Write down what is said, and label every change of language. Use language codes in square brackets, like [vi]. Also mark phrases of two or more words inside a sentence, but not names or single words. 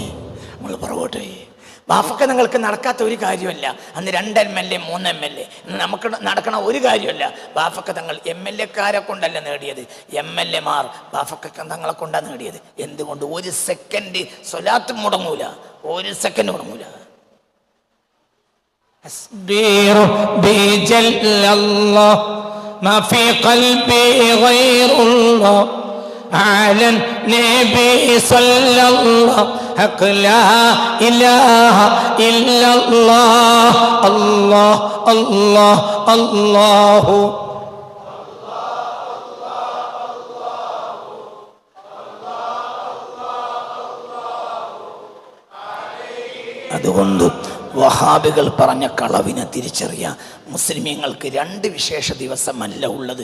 [ml] ബാഫക്ക നിങ്ങൾക്ക് നടക്കാത്ത ഒരു കാര്യമല്ല. അന്ന് 2 MLA 3 MLA നമുക്ക് നടക്കണ ഒരു കാര്യമല്ല. ബാഫക്ക തങ്ങൾ MLA-കാരെ കൊണ്ടല്ല നേടിയത്, MLA-മാർ ബാഫക്ക തങ്ങളെ കൊണ്ടാണ് നേടിയത്. എന്തുകൊണ്ട്? 1 സെക്കൻഡ് സ്വലാത്ത് മുടങ്ങൂല, 1 സെക്കൻഡ് മുടങ്ങൂല. [ar] على النبي صلى الله حق لا إله إلا الله الله الله الله [ml] അതുകൊണ്ട് വഹാബികൾ പറഞ്ഞ കളവിനെ തിരിച്ചറിയാം. മുസ്ലിമീങ്ങൾക്ക് 2 വിശേഷ ദിവസമല്ല ഉള്ളത്.